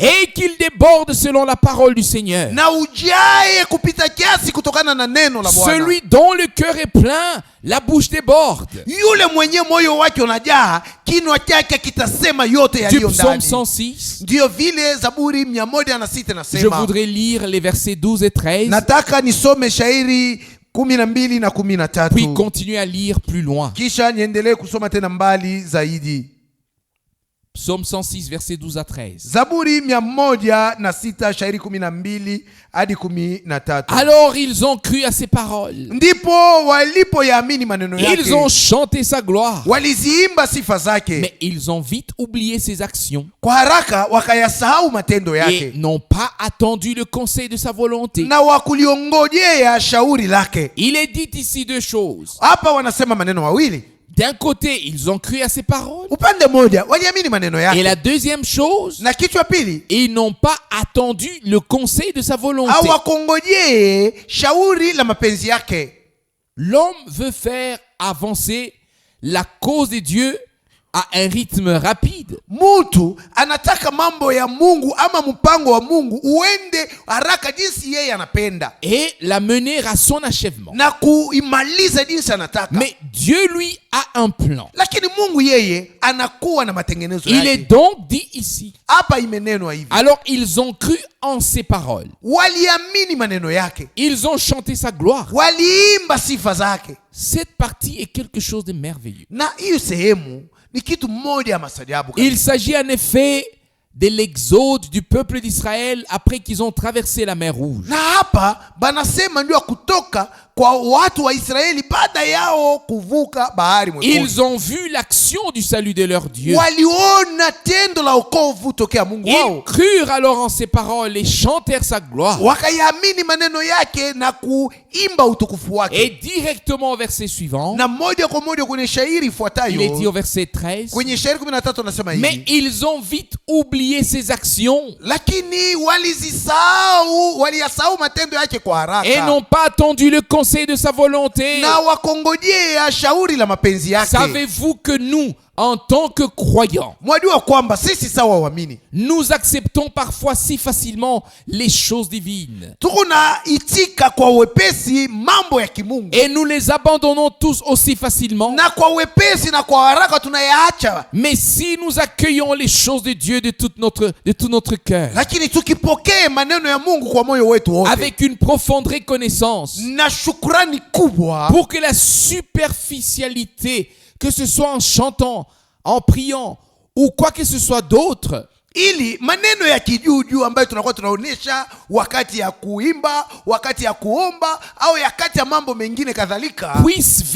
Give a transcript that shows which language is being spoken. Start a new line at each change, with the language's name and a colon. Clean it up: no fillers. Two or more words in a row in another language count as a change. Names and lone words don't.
French: et qu'il déborde selon la parole du Seigneur.
Swahili: na ujae kupita kiasi kutokana na neno la Bwana.
French: Celui dont le cœur est plein, la bouche déborde.
Swahili: Yule mwenye moyo wake unajaa, kinywa chake kitasema yote
French: Du
Swahili: yaliyo
French: psaume
Swahili: ndani.
French: 106,
Swahili: Ndiyo vile Zaburi 106
French: je
Swahili: nasema.
French: voudrais lire les versets 12 et 13,
Swahili: Nataka nisome shairi 12 na
French: puis
Swahili: 13,
French: continuer à lire plus loin.
Swahili: kisha niendelee kusoma tena mbali zaidi.
French: Psaume 106, versets 12 à 13.
Swahili: Zaburi 106 shairi 12 hadi 13.
French: Alors ils ont cru à ses paroles,
Swahili: Ndipo walipoyaamini maneno
French: ils ont
Swahili: yake,
French: chanté sa gloire,
Swahili: waliziimba sifa zake,
French: mais ils ont vite oublié ses actions
Swahili: kwa haraka wakayasahau matendo
French: et
Swahili: yake,
French: n'ont pas attendu le conseil de sa volonté.
Swahili: na wakuliongojea shauri lake.
French: Il est dit ici deux choses.
Swahili: Hapa wanasema maneno mawili.
French: D'un côté, ils ont cru à ses paroles,
Swahili: Upande moja waliamini maneno
French: et
Swahili: yake,
French: la deuxième chose,
Swahili: na kichwa pili
French: ils n'ont pas attendu le conseil de sa volonté.
Swahili: hawakongojee shauri la mapenzi yake.
French: L'homme veut faire avancer la cause de Dieu à un rythme rapide.
Swahili: Mtu anataka mambo ya Mungu ama mpango wa Mungu uende haraka jinsi yeye anapenda,
French: Et la mener à son achèvement.
Swahili: na kuimaliza jinsi anataka.
French: Mais Dieu, lui, a un plan.
Swahili: Lakini Mungu yeye anakuwa na matengenezo
French: Il est
Swahili: yake.
French: donc dit ici.
Swahili: Hapa imenenwa hivi,
French: Alors ils ont cru en ses paroles.
Swahili: waliamini maneno yake,
French: Ils ont chanté sa gloire.
Swahili: waliimba sifa zake.
French: Cette partie est quelque chose de merveilleux.
Swahili: Na hiyo sehemu ni kitu moja ya masajabu kabisa.
French: Il s'agit en effet de l'exode du peuple d'Israël après qu'ils ont traversé la mer Rouge.
Swahili: Na hapa banasema ndio kutoka kwa watu wa Israeli baada yao kuvuka bahari mwekundu.
French: Ils ont vu l'action du salut de leur Dieu.
Swahili: Waliona tendo la wokovu tokea Mungu
French: Ils
Swahili: wao,
French: crurent alors en ses paroles et chantèrent sa gloire.
Swahili: wakayamini maneno yake na kuimba utukufu wake.
French: Et directement au verset suivant,
Swahili: Na moja kwa moja kwenye shairi
French: il est dit
Swahili: ifuatayo,
French: au verset 13,
Swahili: kwenye shairi 13 anasema
French: mais
Swahili: hivi:
French: ils ont vite oublié ses actions
Swahili: lakini waliyasahau matendo yake kwa
French: et
Swahili: haraka,
French: n'ont pas attendu le conseil de sa volonté.
Swahili: na wakongojea shauri la mapenzi yake.
French: Savez-vous que nous, en tant que croyants,
Swahili: Mwajua kwamba sisi sawa waamini
French: nous acceptons parfois si facilement les choses divines
Swahili: tunaitika kwa wepesi mambo ya kimungu,
French: et nous les abandonnons tous aussi facilement.
Swahili: na kwa wepesi na kwa haraka tunayaacha.
French: Mais si nous accueillons les choses de Dieu de tout notre cœur,
Swahili: Lakini tukipokee maneno ya Mungu kwa moyo wetu wote
French: avec une profonde reconnaissance,
Swahili: na shukrani kubwa,
French: pour que la superficialité, que ce soit en chantant, en priant ou quoi que ce soit d'autre,
Swahili: ili maneno ya kijuujuu ambayo tunakuwa tunaonesha wakati ya kuimba, wakati ya kuomba au wakati ya mambo mengine kadhalika,